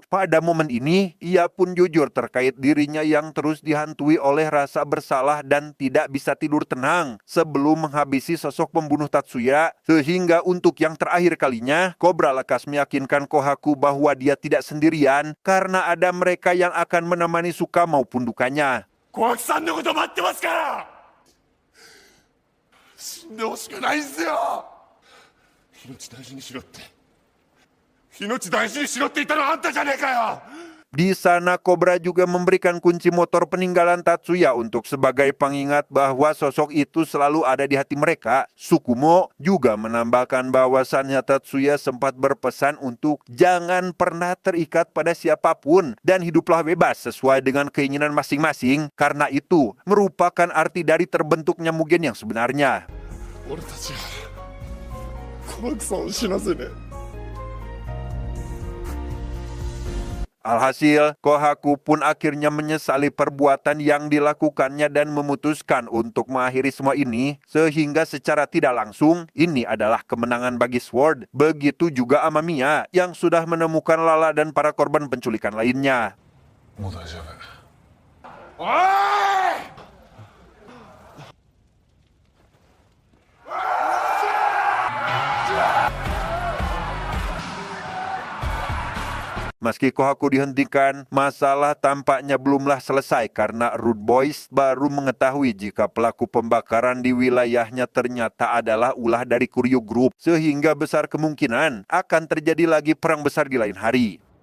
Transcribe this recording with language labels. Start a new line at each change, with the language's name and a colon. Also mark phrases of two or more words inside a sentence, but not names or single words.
Indonesian: Pada momen ini, ia pun jujur terkait dirinya yang terus dihantui oleh rasa bersalah dan tidak bisa tidur tenang sebelum menghabisi sosok pembunuh Tatsuya. Sehingga untuk yang terakhir kalinya, Cobra lekas meyakinkan Kohaku bahwa dia tidak sendirian karena ada mereka yang akan menemani suka maupun dukanya.
Japanese: 小悪さんのこと待ってますから、死んでほしくないんすよ。命大事にしろって、命大事にしろって言ったのはあんたじゃねえかよ。
Indonesian: Di sana Cobra juga memberikan kunci motor peninggalan Tatsuya untuk sebagai pengingat bahwa sosok itu selalu ada di hati mereka. Tsukumo juga menambahkan bahwasannya Tatsuya sempat berpesan untuk jangan pernah terikat pada siapapun dan hiduplah bebas sesuai dengan keinginan masing-masing, karena itu merupakan arti dari terbentuknya Mugen yang sebenarnya.
Japanese: 俺たちは小悪さんを死なせねえ。
Indonesian: Alhasil, Kohaku pun akhirnya menyesali perbuatan yang dilakukannya dan memutuskan untuk mengakhiri semua ini, sehingga secara tidak langsung ini adalah kemenangan bagi Sword. Begitu juga Amamiya yang sudah menemukan Lala dan para korban penculikan lainnya.
Japanese: もう大丈夫。おい！
Indonesian: Meski Kohaku dihentikan, masalah tampaknya belumlah selesai karena Rude Boys baru mengetahui jika pelaku pembakaran di wilayahnya ternyata adalah ulah dari Kuryu Group, sehingga besar kemungkinan akan terjadi lagi perang besar di lain hari.